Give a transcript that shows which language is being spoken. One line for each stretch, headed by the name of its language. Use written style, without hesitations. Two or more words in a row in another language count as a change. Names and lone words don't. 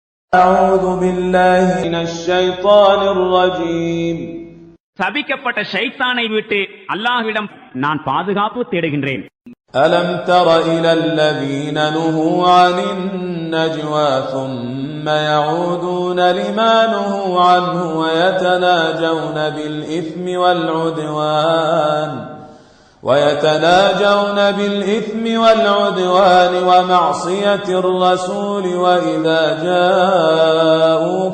Arabic: أعوذ بالله من الشيطان الرجيم.
Tamil: சபிக்கப்பட்ட ஷைத்தானை விட்டு அல்லாஹ்விடம் நான் பாதுகாப்பு தேடுகின்றேன்.
Arabic: ألم تر إلى الذين نهوا عن النجوى ثم يعودون لما نهوا عنه ويتناجون بالإثم والعدوان ومعصية الرسول وإذا جاءوك